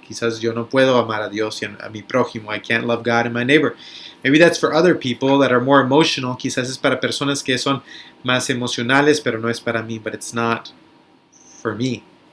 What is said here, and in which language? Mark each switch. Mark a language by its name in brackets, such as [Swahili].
[Spanish] Quizás yo no puedo amar a Dios y a mi prójimo. [English] I can't love God and my neighbor. Maybe that's for other people that are more emotional. [Spanish] Quizás es para personas que son más emocionales, pero no es para mí, [English] but it's not for me.